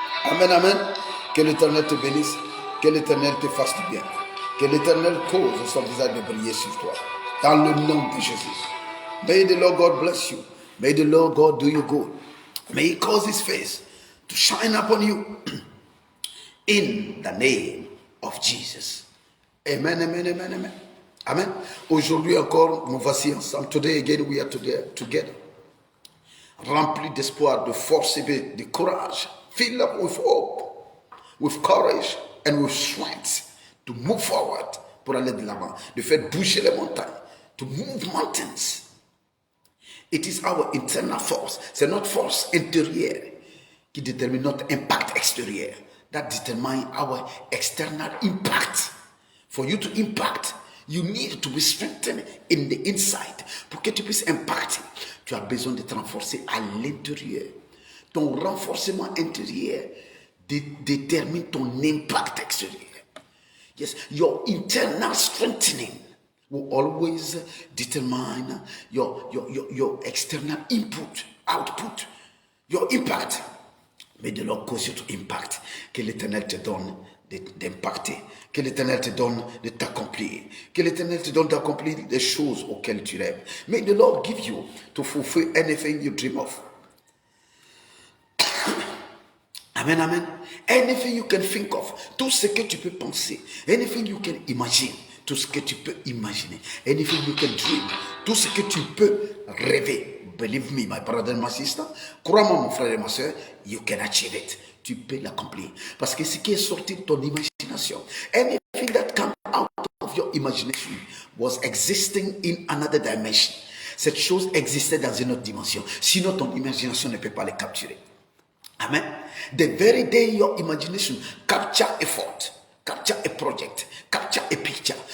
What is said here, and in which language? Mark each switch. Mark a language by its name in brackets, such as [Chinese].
[French] Amen, amen. Que l'Éternel te bénisse. Que l'Éternel te fasse du bien. Que l'Éternel cause son visage de briller sur toi. Dans le nom de Jésus. [English] May the Lord God bless you. May the Lord God do you good. May He cause His face to shine upon you. In the name of Jesus. Amen, amen, amen, amen. Amen. [French] Aujourd'hui encore, nous voici ensemble. [English] Today again we are together. [French] Remplis d'espoir, de force et de courage. [English] Filled up with hope, with courage and with strength to move forward [French] pour aller de l'avant. De faire bouger les montagnes. [English] To move mountains. It is our internal force. [French] C'est notre force intérieure qui détermine notre impact extérieur. [English] That determines our external impact. For you to impact, you need to be strengthened in the inside. [French] Pour que tu puisses impacter, tu as besoin de te renforcer à l'intérieur. Ton renforcement intérieur détermine ton impact extérieur. [English] Yes, your internal strengthening will always determine your external output, your impact. Mais de Lord cause you to impact. [French] Que l'Éternel te donne d'impacter. Que l'Éternel te donne de t'accomplir. Que l'Éternel te donne d'accomplir les choses auxquelles tu rêves. [English] May the Lord give you to fulfill anything you dream of. Amen, amen. Anything you can think of. [French] Tout ce que tu peux penser. [English] Anything you can imagine. [French] Tout ce que tu peux imaginer. [English] Anything you can dream. [French] Tout ce que tu peux rêver. [English] Believe me, my brother and my sister. [French] Crois-moi, mon frère et ma soeur, [English] you can achieve it. [French] Tu peux l'accomplir. Parce que ce qui est sorti de ton imagination, [English] anything that comes out of your imagination was existing in another dimension. [French] Cette chose existait dans une autre dimension. Sinon, ton imagination ne peut pas les capturer. Amen. [English] The very day your imagination capture a thought, capture a project, capture a picture.